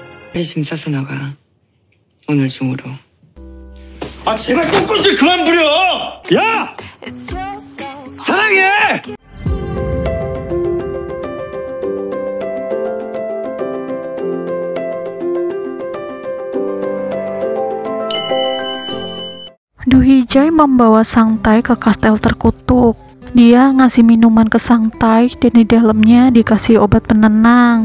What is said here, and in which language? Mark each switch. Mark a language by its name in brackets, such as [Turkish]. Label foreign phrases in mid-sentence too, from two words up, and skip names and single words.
[Korean] 빨리 짐 싸서 나가. 오늘 중으로. 아 제발 똥꼬질 그만 부려! 야! 사랑해! [Indonesian] Du Hijai membawa Sang Tai ke kastel terkutuk. Dia ngasih minuman ke Sang Tai dan di dalamnya dikasih obat penenang.